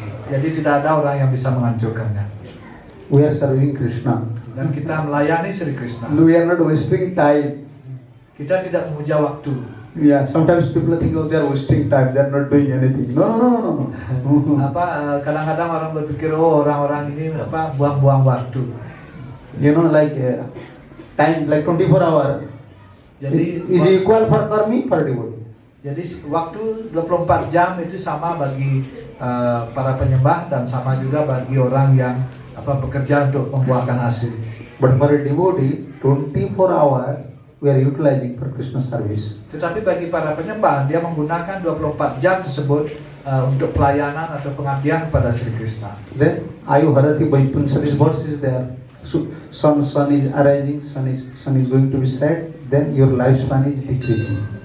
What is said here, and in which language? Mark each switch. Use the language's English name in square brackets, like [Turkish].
[Indonesian] Jadi tidak ada orang yang bisa menghancurkannya. [English] We are serving Krishna. [Indonesian] Dan kita melayani Sri Krishna. [English] We are not wasting time. [Indonesian] Kita tidak memuja waktu. [English] Yeah, sometimes people think, oh, they are wasting time. They are not doing anything. No. [Indonesian] Kadang-kadang orang berpikir, oh orang-orang ini buang-buang waktu. [English] You know, like time, like 24 hour. [Indonesian] Jadi [English] is equal for karmi, for devotee. [Indonesian] Jadi waktu 24 jam itu sama bagi para penyembah dan sama juga bagi orang yang bekerja untuk membuahkan hasil. [English] But for a devotee, 24 hour we are utilizing for Krishna service. [Indonesian] Tetapi bagi para penyembah, dia menggunakan 24 jam tersebut untuk pelayanan atau pengabdian kepada Sri Krishna. [English] Then Ayu Harati Vaipulsa, this verse is there. So, sun is arising, sun is going to be set. Then your lifespan is decreasing.